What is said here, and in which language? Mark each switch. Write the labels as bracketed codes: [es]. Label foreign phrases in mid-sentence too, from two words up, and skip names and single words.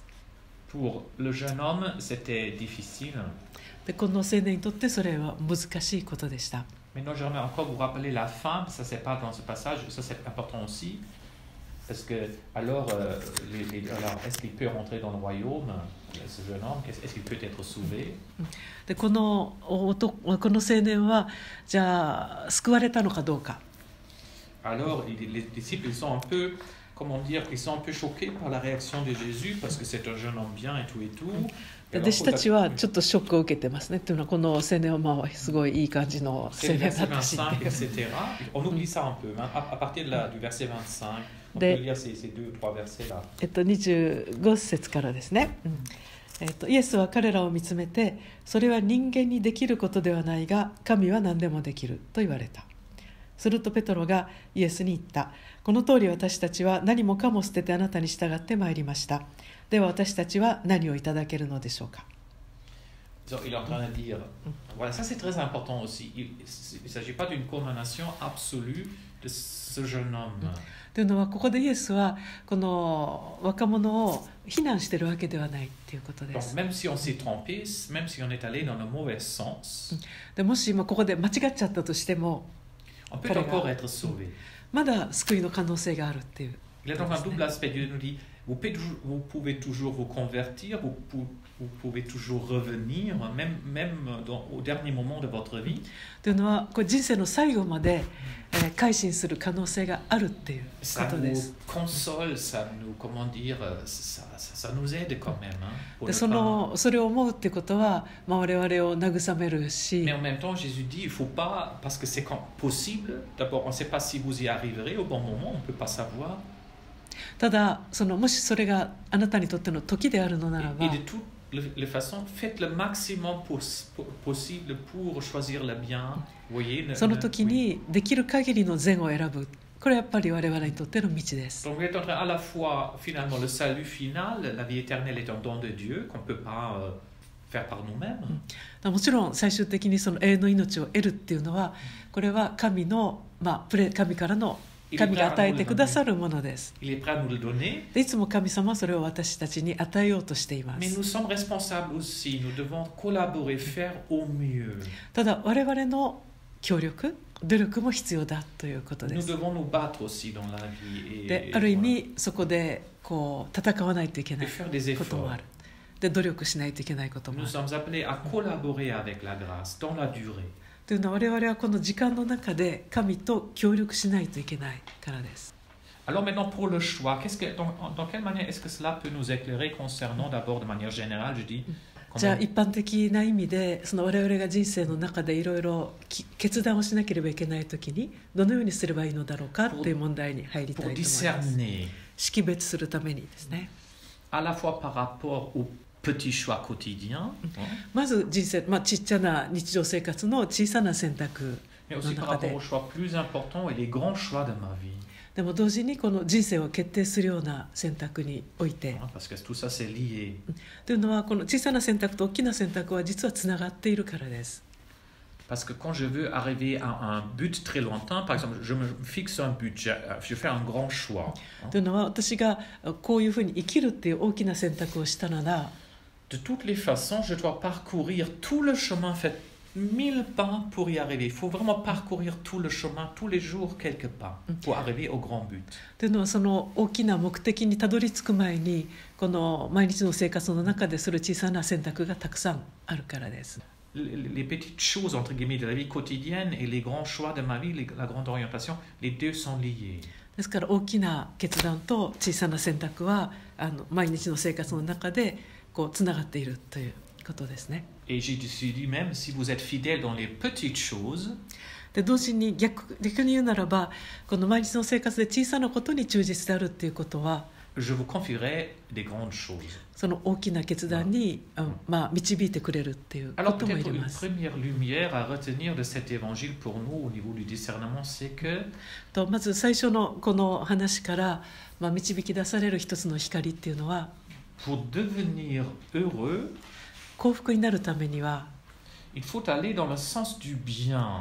[fr] Pour le jeune homme, c'était difficile. [ja] でこの青年にとってそれは難しいことでした。 [fr] Maintenant, j'aimerais encore vous rappeler la fin, ça c'est pas dans ce passage, ça c'est important aussi, parce que alors, alors est-ce qu'il peut rentrer dans le royaume, ce jeune homme, est-ce qu'il peut être sauvé? [ja] でこの青年はじゃあ救われたのかどうか。 [fr] Alors, les disciples ils sont un peu, comment dire, ils sont un peu choqués par la réaction de Jésus, parce que c'est un jeune homme bien et tout et tout. [ja] 弟子たちはちょっとショックを受けてますね。というのはこの青年はすごいいい感じの青年だったし。 [fr] On oublie ça un peu. À partir du verset 25, on peut lire ces deux, trois versets là. [ja] 25 節からですね。イエスは彼らを見つめて、それは人間にできることではないが、神は何でもできると言われた。するとペトロがイエスに言った。この通り私たちは何もかも捨ててあなたに従ってまいりました。では私たちは何をいただけるのでしょうか。 [fr] Il est en train de dire, voilà, ça c'est très important aussi. Il ne s'agit pas d'une condamnation absolue de ce jeune homme. [ja] というのはここでイエスはこの若者を非難しているわけではないということです。 [fr] Même si on s'est trompé, même si on est allé dans le mauvais sens, [ja] でもしここで間違っちゃったとしても、 [fr] on peut encore être sauvé. [ja] まだ救いの可能性があるっていう。 [fr] Il y a donc un double aspect. Dieu nous dit, vous pouvez toujours vous convertir, vous pouvez toujours revenir, même au dernier moment de votre vie. [ja] というのはこれ人生の最後まで改心する可能性があるっていうことです。 [fr] Ça nous console, ça nous, comment dire, ça nous aide quand même. [ja] でそれを思うっていうことは、我々を慰めるし。 [fr] Mais en même temps, Jésus dit, il faut pas, parce que c'est possible. D'abord, on ne sait pas si vous y arriverez au bon moment, on ne peut pas savoir. [ja] ただもしそれがあなたにとっての時であるのならば、 [fr] Et de toutes les façons, faites le maximum possible pour choisir le bien. Voyez, [ja] その時にできる限りの善を選ぶ。これはやっぱり我々にとっての道です。 [fr] Donc, vous êtes en train à la fois, finalement, le salut final, la vie éternelle est un don de Dieu qu'on ne peut pas faire par nous-mêmes. [ja] もちろん最終的にその永遠の命を得るっていうのは、これは神からの神が与えてくださるものです。 [fr] Il est prêt à nous le donner. [ja] でいつも神様はそれを私たちに与えようとしています。 [fr] Mais nous sommes responsables aussi. Nous devons collaborer, faire au mieux. [ja] ただ我々の協力、 努力も必要だということです。 [fr] Nous devons nous battre aussi dans la vie. [ja] で、ある意味そこでこう戦わないといけないこともある。で、努力しないといけないこともある。 [fr] Nous sommes appelés à collaborer avec la grâce dans la durée. [ja] というのは我々はこの時間の中で神と協力しないといけないからです。 [fr] Alors maintenant pour le choix, dans quelle manière est-ce que cela peut nous éclairer concernant d'abord de manière générale, je dis. [ja] じゃあ一般的な意味でその我々が人生の中でいろいろ決断をしなければいけないときにどのようにすればいいのだろうかという問題に入りたいと思います。識別するためにですね。 [fr] À la fois par rapport aux petits choix quotidiens. [ja] まず人生、ちっちゃな日常生活の小さな選択の中で。 [fr] Mais aussi par rapport aux choix plus importants et les grands choix de ma vie. [ja] でも同時にこの人生を決定するような選択において、というのはこの小さな選択と大きな選択は実はつながっているからです。 [fr] Parce que quand je veux arriver à un but très lointain, par exemple, je me fixe un but, je fais un grand choix. [ja] というのは私がこういうふうに生きるっていう大きな選択をしたなら、 [fr] de toutes les façons, je dois parcourir tout le chemin fait 1000 pas pour y arriver. Il faut vraiment parcourir tout le chemin, tous les jours, quelques pas, pour arriver au grand but. [ja] というのはその大きな目的にたどり着く前にこの毎日の生活の中でする小さな選択がたくさんあるからです。 [fr] Les petites choses entre guillemets de la vie quotidienne et les grands choix de ma vie, la grande orientation, les deux sont liés. [ja] ですから大きな決断と小さな選択は毎日の生活の中でこうつながっているということですね。 [fr] Et j'ai dit même si vous êtes fidèle dans les petites choses. [ja] で同時に逆に言うならばこの毎日の生活で小さなことに忠実であるっていうことは [fr] Je vous confierai des grandes choses. [ja] その大きな決断に、導いてくれるっていうことも言えます。 [fr] Alors peut-être une première lumière à retenir de cet évangile pour nous au niveau du discernement, c'est que [ja] とまず最初のこの話から、導き出される一つの光っていうのは [fr] pour devenir heureux [ja] 幸福になるためには [fr] il faut aller dans le sens du bien.